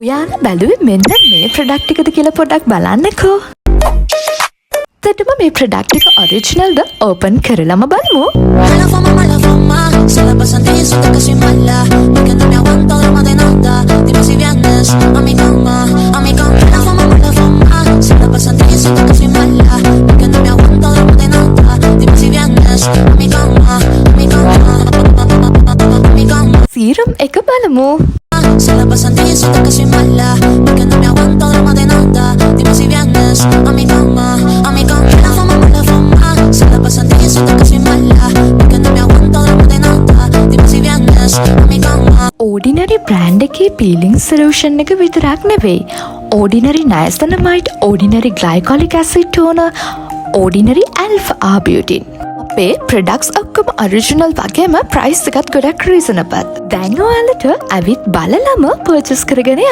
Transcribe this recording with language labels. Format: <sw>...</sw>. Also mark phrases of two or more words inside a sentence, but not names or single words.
<si>ඔයාලා බැලුවේ මෙන්න මේ ප්‍රොඩක්ට් එකද කියලා පොඩ්ඩක් බලන්නකෝ. එතකොටම මේ ප්‍රොඩක්ට් එක ඔරිජිනල්ද ඕපන් කරලම බලමු.</si> <es>Mala fama, se la pasan diciendo que soy mala, y que no me aguanto de más de nada. Dime si vienes a mi cama, a mi cama. Mala fama, se la pasan diciendo que soy mala, y que no me aguanto de más de nada. Dime si vienes a mi cama, a mi cama, a mi cama.</es> <si>සීරම් එක බලමු.</si> <es>Se la pasan diciendo que soy mala, y que no me aguanto de más de nada. Dime si vienes a mi cama, a mi cama. Mala fama, se la pasan diciendo que soy mala, y que no me aguanto de más de nada. Dime si vienes a mi cama.</es> <si>ඕඩිනරි බ්‍රෑන්ඩ් එකේ</si> <en>peeling solution</en> <si>එක විතරක් නෙවෙයි.</si> <en>Ordinary Niacinamide, Ordinary Glycolic Acid Toner, Ordinary Alpha Arbutin.</en> <si>අපේ ප්‍රොඩක්ට්ස් ඔක්කොම ඔරිජිනල් වගේම ප්‍රයිස් එකත් ගොඩක් රීසනබල්. දැන් ඔයාලට ඇවිත් බලලම පර්චේස් කරගෙන</si>